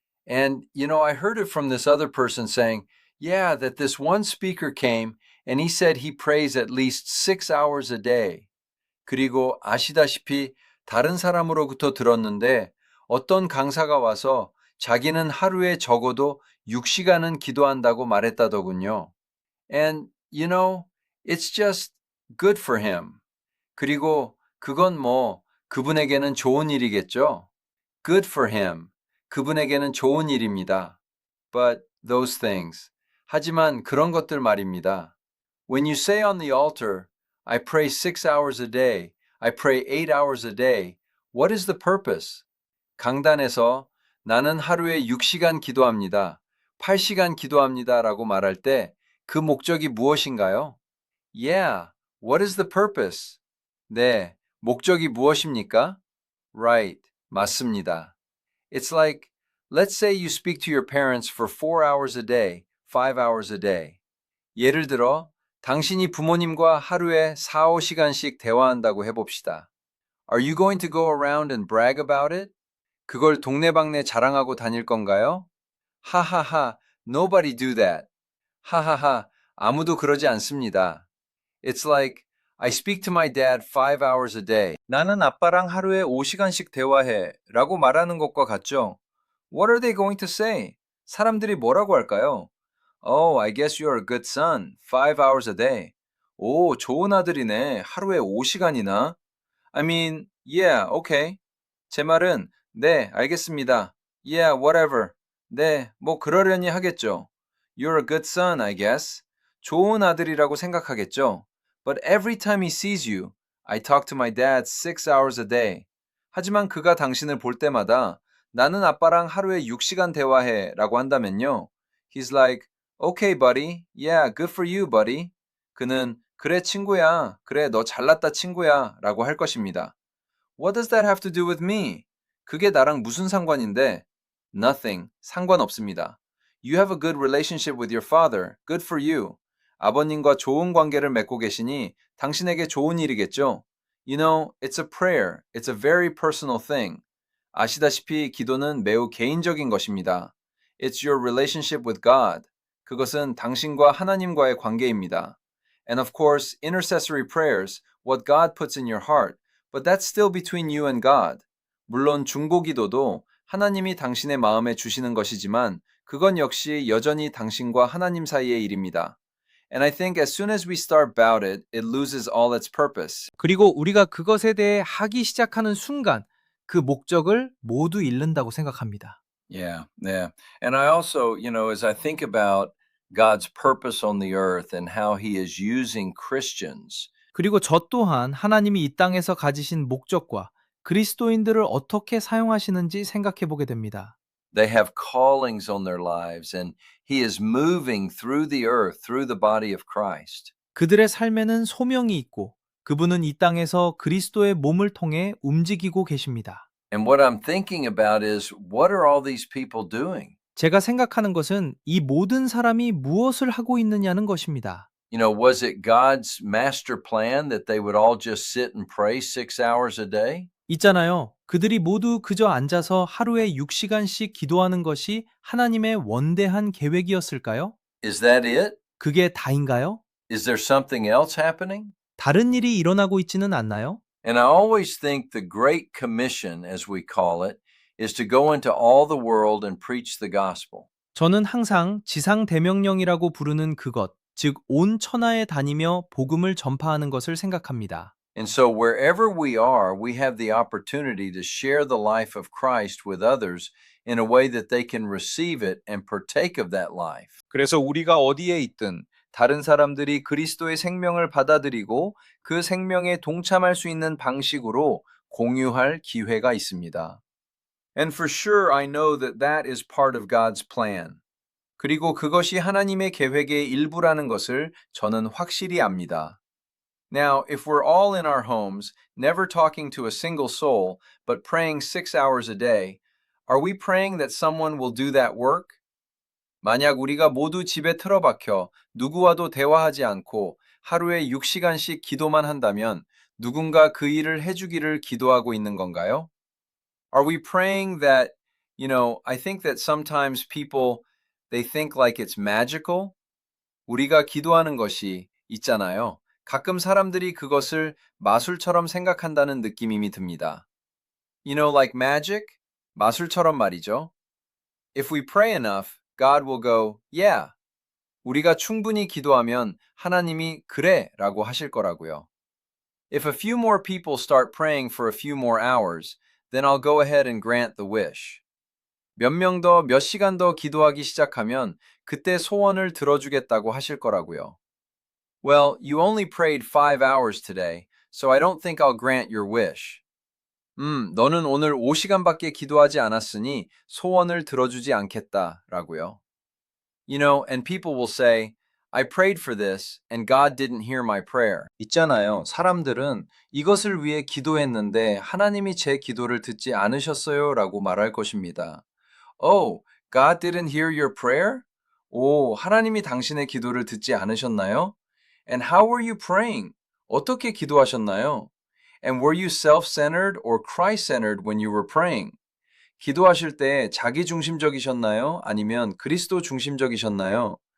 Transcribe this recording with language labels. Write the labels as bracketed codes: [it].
[en] And, you know, I heard it from this other person saying, yeah, that this one speaker came and he said he prays at least 6 hours a day. [ko] 그리고 아시다시피 다른 사람으로부터 들었는데 어떤 강사가 와서 자기는 하루에 적어도 6시간은 기도한다고 말했다더군요. [en] And, you know, it's just good for him. [ko] 그리고 그건 그분에게는 좋은 일이겠죠. [en] Good for him. [ko] 그분에게는 좋은 일입니다. [en] But those things. [ko] 하지만 그런 것들 말입니다. [en] When you say on the altar, I pray 6 hours a day, I pray 8 hours a day, what is the purpose? [ko] 강단에서 나는 하루에 6시간 기도합니다. 8시간 기도합니다. 라고 말할 때 그 목적이 무엇인가요? [en] Yeah, what is the purpose? [ko] 네, 목적이 무엇입니까? [en] Right, [ko] 맞습니다. [en] It's like, let's say you speak to your parents for 4 hours a day, 5 hours a day. [ko] 예를 들어, 당신이 부모님과 하루에 4, 5시간씩 대화한다고 해봅시다. [en] Are you going to go around and brag about it? [ko] 그걸 동네방네 자랑하고 다닐 건가요? [en] 하하하, nobody do that. [ko] 하하하, 아무도 그러지 않습니다. [en] It's like, I speak to my dad 5 hours a day. [ko] 나는 아빠랑 하루에 5시간씩 대화해 라고 말하는 것과 같죠? [en] What are they going to say? [ko] 사람들이 뭐라고 할까요? [en] Oh, I guess you're a good son. 5 hours a day. [ko] 오, 좋은 아들이네. 하루에 5시간이나. [en] I mean, yeah, okay. [ko] 제 말은, 네, 알겠습니다. [en] Yeah, whatever. [ko] 네, 뭐 그러려니 하겠죠. [en] You're a good son, I guess. [ko] 좋은 아들이라고 생각하겠죠. [en] But every time he sees you, I talk to my dad 6 hours a day. [ko] 하지만 그가 당신을 볼 때마다 나는 아빠랑 하루에 6시간 대화해 라고 한다면요. [en] He's like, okay, buddy. Yeah, good for you, buddy. [ko] 그는 그래, 친구야. 그래, 너 잘났다, 친구야. 라고 할 것입니다. [en] What does that have to do with me? [ko] 그게 나랑 무슨 상관인데? [en] Nothing. [ko] 상관없습니다. [en] You have a good relationship with your father. Good for you. [ko] 아버님과 좋은 관계를 맺고 계시니 당신에게 좋은 일이겠죠? [en] You know, it's a prayer. It's a very personal thing. [ko] 아시다시피 기도는 매우 개인적인 것입니다. [en] It's your relationship with God. [ko] 그것은 당신과 하나님과의 관계입니다. [en] And of course, intercessory prayers, what God puts in your heart, but that's still between you and God. [ko] 물론 중보기도도 하나님이 당신의 마음에 주시는 것이지만 그건 역시 여전히 당신과 하나님 사이의 일입니다. [en] And I think as soon as we start about it, it loses all its purpose. [ko] 그리고 우리가 그것에 대해 하기 시작하는 순간 그 목적을 모두 잃는다고 생각합니다. [en] Yeah, yeah. And I also, as I think about God's purpose on the earth and how he is using Christians, [ko] 그리고 저 또한 하나님이 이 땅에서 가지신 목적과 그리스도인들을 어떻게 사용하시는지 생각해 보게 됩니다. [en] they have callings on their lives and he is moving through the earth, through the body of Christ. [ko] 그들의 삶에는 소명이 있고 그분은 이 땅에서 그리스도의 몸을 통해 움직이고 계십니다. [en] And what I'm thinking about is, what are all these people doing? [ko] 제가 생각하는 것은 이 모든 사람이 무엇을 하고 있느냐는 것입니다. [en] Was it God's master plan that they would all just sit and pray 6 hours a day? [ko] 있잖아요. 그들이 모두 그저 앉아서 하루에 6시간씩 기도하는 것이 하나님의 원대한 계획이었을까요? [en] Is that it? [ko] 그게 다인가요? [en] Is there something else happening? [ko] 다른 일이 일어나고 있지는 않나요? [en] And I always think the Great Commission, as we call it, is to go into all the world and preach the gospel. [ko] 저는 항상 지상 대명령이라고 부르는 그것, 즉 온 천하에 다니며 복음을 전파하는 것을 생각합니다. [en] And so wherever we are, we have the opportunity to share the life of Christ with others in a way that they can receive it and partake of that life. [ko] 그래서 우리가 어디에 있든 다른 사람들이 그리스도의 생명을 받아들이고 그 생명에 동참할 수 있는 방식으로 공유할 기회가 있습니다. [en] And for sure, I know that that is part of God's plan. [ko] 그리고 그것이 하나님의 계획의 일부라는 것을 저는 확실히 압니다. [en] Now, if we're all in our homes, never talking to a single soul, but praying 6 hours a day, are we praying that someone will do that work? [ko] 만약 우리가 모두 집에 틀어박혀 누구와도 대화하지 않고 하루에 6시간씩 기도만 한다면 누군가 그 일을 해주기를 기도하고 있는 건가요? [en] Are we praying that, I think that sometimes people, they think like it's magical? [ko] 우리가 기도하는 것이 있잖아요. 가끔 사람들이 그것을 마술처럼 생각한다는 느낌이 듭니다. [en] Like magic? [ko] 마술처럼 말이죠. [en] If we pray enough, God will go, yeah. [ko] 우리가 충분히 기도하면 하나님이 그래 라고 하실 거라고요. [en] If a few more people start praying for a few more hours, then I'll go ahead and grant the wish. [ko] 몇 명 더, 몇 시간 더 기도하기 시작하면 그때 소원을 들어주겠다고 하실 거라고요. [en] Well, you only prayed 5 hours today, so I don't think I'll grant your wish. [ko] 너는 오늘 5시간밖에 기도하지 않았으니 소원을 들어주지 않겠다 라고요. [en] And people will say, I prayed for this and God didn't hear my prayer. [ko] 있잖아요. 사람들은 이것을 위해 기도했는데 하나님이 제 기도를 듣지 않으셨어요 라고 말할 것입니다. [en] Oh, God didn't hear your prayer? [ko] 오, 하나님이 당신의 기도를 듣지 않으셨나요? [en] And how were you praying? [ko] 어떻게 기도하셨나요? [en] And were you self-centered or Christ-centered when you were praying? [ko] 기도하실 때 자기 중심적이셨나요? 아니면 그리스도 중심적이셨나요?